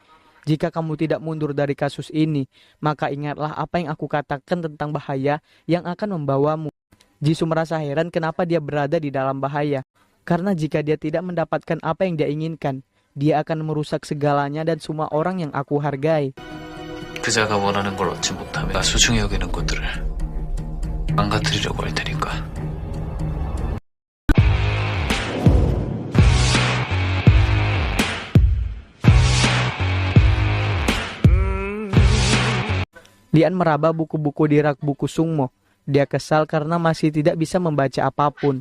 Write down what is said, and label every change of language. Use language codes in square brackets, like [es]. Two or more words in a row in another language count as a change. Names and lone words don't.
[id] Jika kamu tidak mundur dari kasus ini, maka ingatlah apa yang aku katakan tentang bahaya yang akan membawamu. Jisoo merasa heran kenapa dia berada di dalam bahaya. Karena jika dia tidak mendapatkan apa yang dia inginkan, dia akan merusak segalanya dan semua orang yang aku hargai. [ko] 그자가 원하는 걸 얻지 못하면 나 소중히 여기는 것들을 망가뜨리려고 할 테니까. [id] Lian meraba buku-buku di rak buku Sungmo. Dia kesal karena masih tidak bisa membaca apapun.